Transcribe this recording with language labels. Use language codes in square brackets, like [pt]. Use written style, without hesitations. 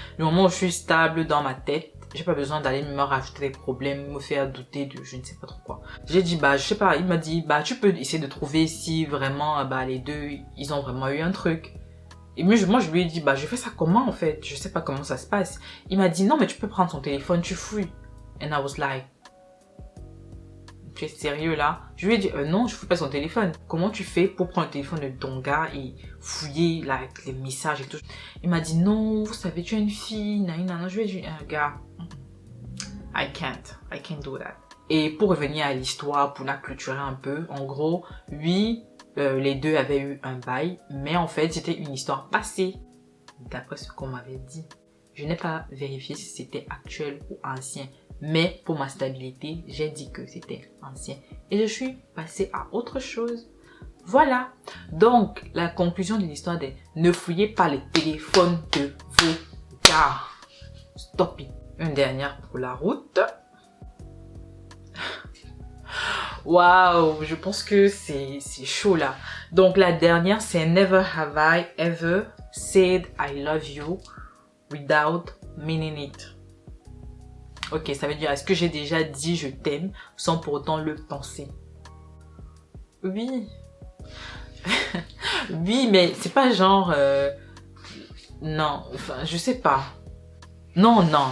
[fr] Le moment où je suis stable dans ma tête, j'ai pas besoin d'aller me rajouter des problèmes, me faire douter de je ne sais pas trop quoi. J'ai dit, je sais pas, il m'a dit, tu peux essayer de trouver si vraiment, les deux, ils ont vraiment eu un truc. Et moi, je lui ai dit, je fais ça comment en fait? Je sais pas comment ça se passe. Il m'a dit, non, mais tu peux prendre ton téléphone, tu fouilles. [en] And I was like, [fr] tu es sérieux là? Je lui ai dit, non, je fouille pas son téléphone. Comment tu fais pour prendre le téléphone de ton gars et fouiller là, avec les messages et tout? Il m'a dit, non, vous savez, tu es une fille, non. Je lui ai dit, gars, [en] I can't do that. [fr] Et pour revenir à l'histoire, pour la clôturer un peu, en gros, oui, les deux avaient eu un bail, mais en fait, c'était une histoire passée, d'après ce qu'on m'avait dit. Je n'ai pas vérifié si c'était actuel ou ancien, mais pour ma stabilité, j'ai dit que c'était ancien. Et je suis passée à autre chose. Voilà. Donc, la conclusion de l'histoire est ne fouillez pas les téléphones de vos gars. [en] Stop it. [fr] Une dernière pour la route. Waouh, je pense que c'est chaud là. Donc, la dernière, c'est [en] Never have I ever said I love you without meaning it. [fr] Ok, ça veut dire, est-ce que j'ai déjà dit je t'aime sans pour autant le penser? Oui. Oui, mais c'est pas genre... non, enfin, je sais pas. Non.